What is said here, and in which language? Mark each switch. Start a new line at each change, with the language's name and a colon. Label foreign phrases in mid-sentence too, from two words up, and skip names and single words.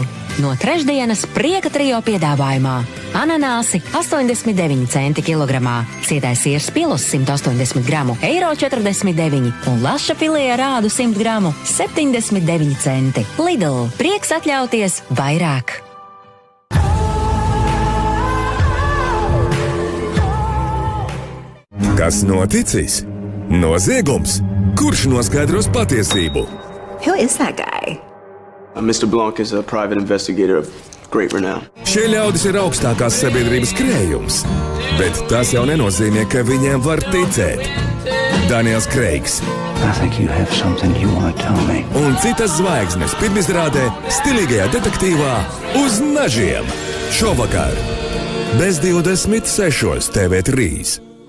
Latvian: No trešdienas prieka trio piedāvājumā. Ananāsi 89 centi kilogramā, cietais siers pilus 180 gramu, €49 un laša filē ar ādu 100 gramu 79 centi. Lidl, prieks atļauties vairāk. Kas noticis? Noziegums? Kurš noskaidros patiesību?
English: Who is that guy? Mr. Blanc is a private investigator of great renown.
Latvian: Šie ļaudis ir augstākās sabiedrības krējums, bet tas jau nenozīmē, ka viņiem var ticēt. Daniels Kreigs
English: I think you have something you want to tell me.
Latvian: un citas zvaigznes pirmizrādē stilīgajā detektīvā Uz nažiem. Šovakar bez 26 TV3.